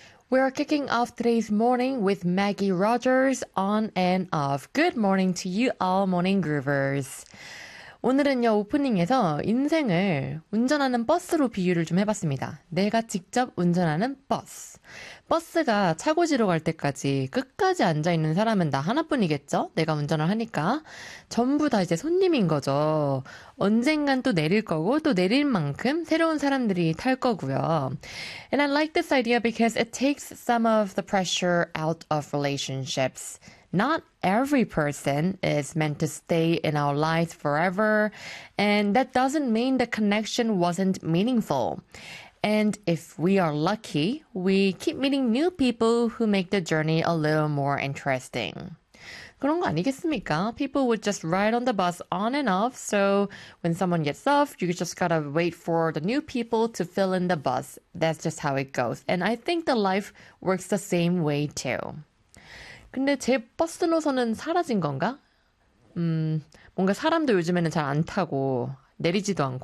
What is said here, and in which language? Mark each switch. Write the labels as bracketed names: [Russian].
[English] We are kicking off today's morning with Maggie Rogers on and off. Good morning to you all, morning groovers. [Korean] 오늘은요, 오프닝에서 인생을 운전하는 버스로 비유를 좀 해봤습니다. 내가 직접 운전하는 버스. 버스가 차고지로 갈 때까지 끝까지 앉아있는 사람은 나 하나뿐이겠죠? 내가 운전을 하니까. 전부 다 이제 손님인 거죠. 언젠간 또 내릴 거고 또 내릴 만큼 새로운 사람들이 탈 거고요. [English] And I like this idea because it takes some of the pressure out of relationships. Not every person is meant to stay in our lives forever, and that doesn't mean the connection wasn't meaningful. And if we are lucky, we keep meeting new people who make the journey a little more interesting. [Korean] 그런 거 아니겠습니까? [English] People would just ride on the bus on and off, so when someone gets off, you just gotta wait for the new people to fill in the bus. That's just how it goes. And I think the life works the same way too. [Korean] 근데 제 버스 노선은 사라진 건가? 뭔가 사람도 요즘에는 잘 안 타고 내리지도 않고.